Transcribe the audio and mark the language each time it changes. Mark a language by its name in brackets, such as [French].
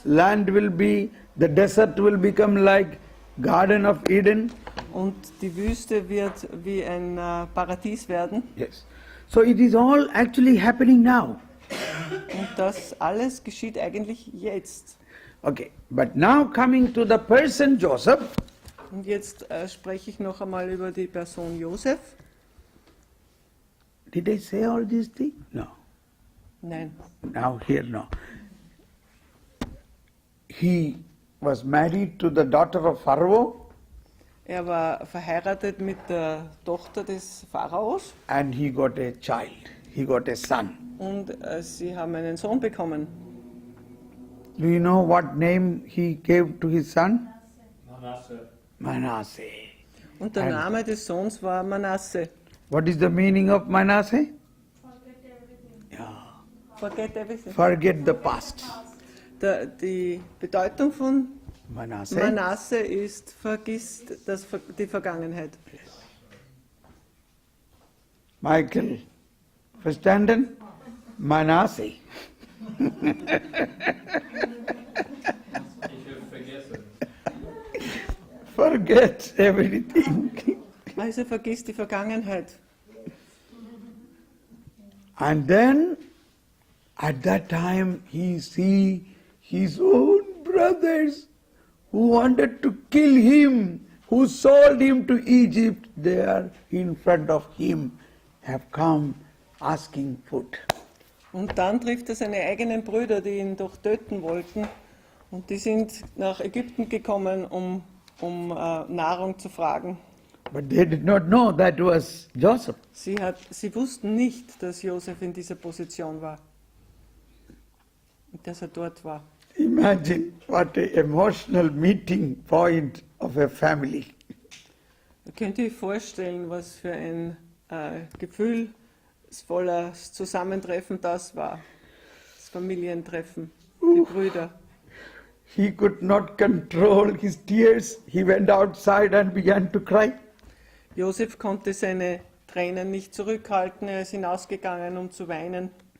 [English] land will be, the desert will become like Garden of Eden. [German] und die Wüste wird wie ein Paradies werden. [English] Yes. So it is all actually happening now. [German] Und das alles geschieht eigentlich jetzt. [English] Okay, but now coming to the person Joseph, [German] Und jetzt spreche ich noch einmal über die Person Josef. [English] did I say all these things? No. [German] Nein. [English] Now here, no. He was married to the daughter of Pharaoh [German] Er war verheiratet mit der Tochter des Pharaos [English] and he got a child. He got a son. [German] und sie haben einen Sohn bekommen. [English] Do you know what name he gave to his son? Manasseh. Manasseh. [German] Und der [English] And- [German] Name des Sohns war Manasse. [English] What is the meaning of Manasseh? Yeah. Forget everything. Forget the past. [German] Die Bedeutung von Manasseh. Manasse ist, vergisst die Vergangenheit. Michael, verstanden? Manasseh. Ich will vergessen. [English] Forget everything. [German] Also vergisst die Vergangenheit. [English] And then, at that time, he see his own brothers who wanted to kill him, who sold him to Egypt, there in front of him, have come asking food. [German] Und dann trifft er seine eigenen Brüder, die ihn doch töten wollten. Und die sind nach Ägypten gekommen, um Nahrung zu fragen. [English] But they did not know that was Joseph. [German] Sie wussten nicht, dass Josef in dieser Position war. Und dass er dort war. [English] Imagine what an emotional meeting point of a family. [German] Könnt ihr euch vorstellen, was für ein gefühlsvolles Zusammentreffen das war? Das Familientreffen, die Brüder. [English] He could not control his tears. He went outside and began to cry. [German] Josef konnte seine Tränen nicht zurückhalten, er ist hinausgegangen, um zu weinen.